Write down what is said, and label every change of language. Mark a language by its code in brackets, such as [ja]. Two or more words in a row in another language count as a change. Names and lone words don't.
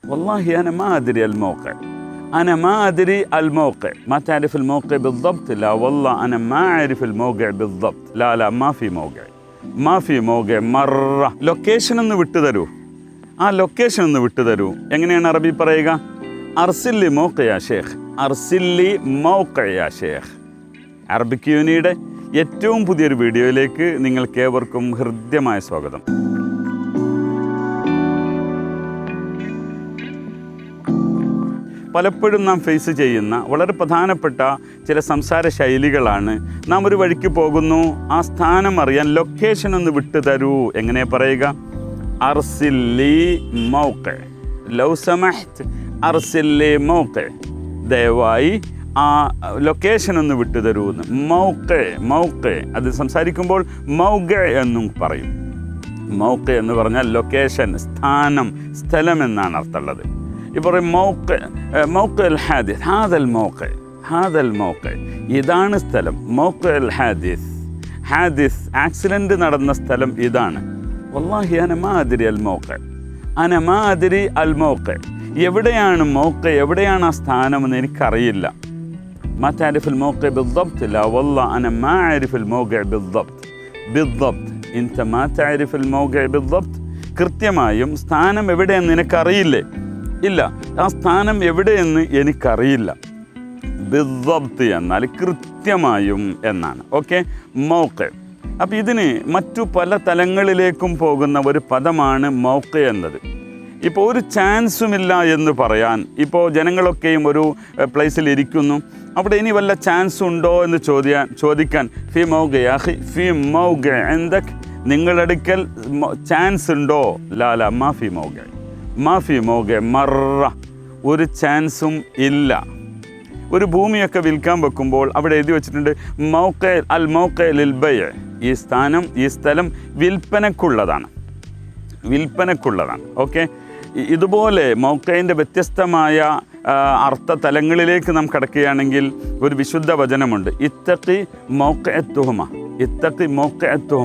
[ar] والله أنا ما أدري الموقع، أنا ما أدري الموقع. ما تعرف الموقع بالضبط؟ لا والله أنا ما أعرف الموقع بالضبط. لا لا ما في موقع، ما في موقع مرة. [ml] ലൊക്കേഷൻ ഒന്ന് വിട്ടു തരൂ, ആ ലൊക്കേഷൻ ഒന്ന് വിട്ടു തരൂ. എങ്ങനെയാണ് അറബി പറയുക? [ar] ارسل لي موقع يا شيخ، ارسل لي موقع يا شيخ. [ml] അറബിക് യൂണിയുടെ ഏറ്റവും പുതിയൊരു വീഡിയോയിലേക്ക് നിങ്ങൾക്കേവർക്കും ഹൃദ്യമായ സ്വാഗതം. പലപ്പോഴും നാം ഫേസ് ചെയ്യുന്ന വളരെ പ്രധാനപ്പെട്ട ചില സംസാര ശൈലികളാണ്. നാം ഒരു വഴിക്ക് പോകുന്നു, ആ സ്ഥാനം അറിയാൻ ലൊക്കേഷൻ ഒന്ന് വിട്ടു തരൂ. എങ്ങനെ പറയുക? [ar] ارسل لي موقع، لو سمحت ارسل لي موقع. [ml] ദയവായി ആ ലൊക്കേഷൻ ഒന്ന് വിട്ടു തരൂ എന്ന്. മൗഖ അത് സംസാരിക്കുമ്പോൾ മൗഖ എന്നും പറയും. മൗഖ എന്ന് പറഞ്ഞാൽ ലൊക്കേഷൻ, സ്ഥാനം, സ്ഥലം എന്നാണ് അർത്ഥമുള്ളത്. ഇപ്പോൾ [ar] موقع الحادث، هذا الموقع [ml] ഇതാണ് സ്ഥലം. [ar] موقع الحادث، [ml] ആക്സിഡൻറ്റ് നടന്ന സ്ഥലം ഇതാണ്. [ar] والله أنا ما أدري الموقع، أنا ما أدري الموقع. [ml] എവിടെയാണ് موقع, എവിടെയാണ് ആ സ്ഥാനമെന്ന് എനിക്കറിയില്ല. [ar] ما تعرف الموقع بالضبط؟ لا والله أنا ما أعرف الموقع بالضبط. أنت ما تعرف الموقع بالضبط. [ml] കൃത്യമായും സ്ഥാനം എവിടെയെന്ന് നിനക്കറിയില്ലേ? ഇല്ല, ആ സ്ഥാനം എവിടെയെന്ന് എനിക്കറിയില്ല. بالضبط എന്നാൽ കൃത്യമായും എന്നാണ്. ഓക്കെ, മൗഖ. അപ്പോൾ ഇതിന് മറ്റു പല തലങ്ങളിലേക്കും പോകുന്ന ഒരു പദമാണ് മൗഖ എന്നത്. ഇപ്പോൾ ഒരു ചാൻസുമില്ല എന്ന് പറയാൻ, ഇപ്പോൾ ജനങ്ങളൊക്കെയും ഒരു പ്ലേസിൽ ഇരിക്കുന്നു, അവിടെ ഇനി വല്ല ചാൻസ് ഉണ്ടോ എന്ന് ചോദിക്കാൻ [ar] في موقع يا أخي، في موقع عندك, [ml] നിങ്ങളടുക്കൽ ചാൻസ് ഉണ്ടോ? [ar] لا لا ما في موقع، ما في موقع مرة, [ml] ഒരു ചാൻസും ഇല്ല. ഒരു ഭൂമിയൊക്കെ വിൽക്കാൻ വെക്കുമ്പോൾ അവിടെ എഴുതി വെച്ചിട്ടുണ്ട് [ar] موقع الموقع للبيع. [ml] ഈ സ്ഥലം വിൽപ്പനക്കുള്ളതാണ്. ഓക്കെ, ഇതുപോലെ മൗഖയിൻ്റെ വ്യത്യസ്തമായ അർത്ഥ തലങ്ങളിലേക്ക് നാം കടക്കുകയാണെങ്കിൽ ഒരു വിശുദ്ധ വചനമുണ്ട്, ഇത്തഖി മൗഖഅത്തുഹുമ.